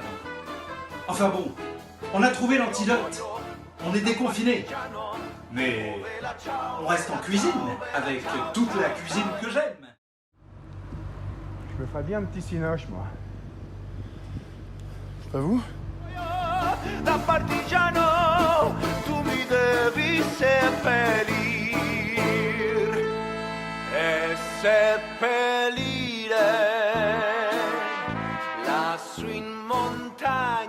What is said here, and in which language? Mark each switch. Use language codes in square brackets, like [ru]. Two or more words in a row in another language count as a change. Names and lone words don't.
[fr] Enfin bon, on a trouvé l'antidote, on est déconfinés. Mais on reste en cuisine avec toute la cuisine que j'aime. Je me ferais bien un petit cinoche, moi. Pas vous? [it] Da partigiano tu mi devi seppellir e seppellire lassù in montagna